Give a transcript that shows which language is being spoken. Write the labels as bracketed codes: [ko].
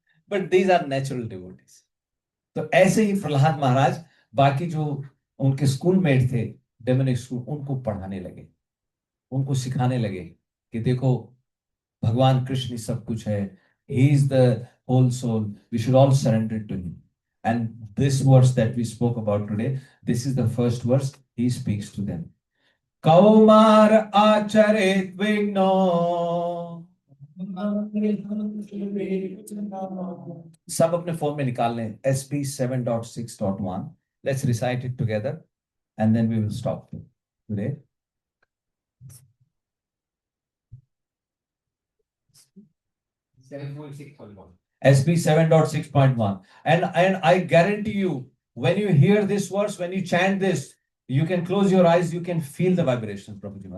[en] But these are natural devotees. [hi] तो ऐसे ही प्रहलाद महाराज बाकी जो उनके स्कूल मेट थे, डेमोनिक स्कूल, उनको पढ़ाने लगे, उनको सिखाने लगे कि देखो भगवान कृष्ण सब कुछ है, [en] he is the whole soul, we should all surrender to him. And this verse that we spoke about today, this is the first verse, he speaks to them. [sa] Kaumar acharet vigno, [hi] सब अपने phone में निकाल लें, SP 7.6.1. [en] Let's recite it together and then we will stop today. SP 7.6.1. And I guarantee you, when you hear this verse, when you chant this, you can close your eyes, you can feel the vibrations, Prabhuji.